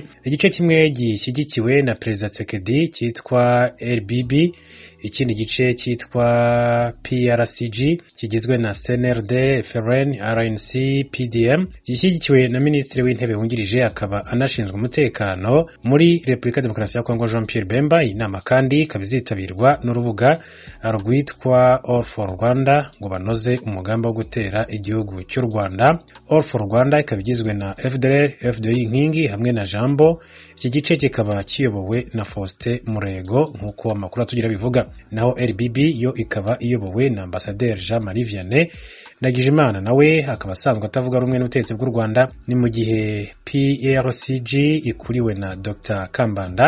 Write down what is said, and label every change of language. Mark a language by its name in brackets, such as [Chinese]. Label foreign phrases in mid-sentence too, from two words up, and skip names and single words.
[Kinyarwanda] Igice kimwe gishyigikiwe na Perezida Tshisekedi cyitwa RBB, ikindi gice cyitwa PRCG kigizwe na CNRD, FRN, RNC, PDM gishyigikiwe na Minisitiri w'Intebe wungirije akaba anashinzwe umutekano muri Repubulika ya Demokarasi ya Kongo Jean Pierre Bemba. Iyi nama kandi ikaba izitabirwa n'urubuga rwitwa All for Rwanda ngo banoze umugambi wo gutera igihugu cy'u Rwanda. All for Rwanda ikaba igizwe na FDL, FDI Nkingi hamwe na Jambo. Iki gice kikaba kiyobowe na Faustin Murego nk'uko amakuru atugira bivuga, naho RBB yo ikaba iyobowe na Ambassadeur Jean Marie Vianney Ndagijimana nawe akaba asanzwe atavuga rumwe n'ubutegetsi bw'u Rwanda, ni mu gihe PRCG ikuriwe na Dr Kambanda.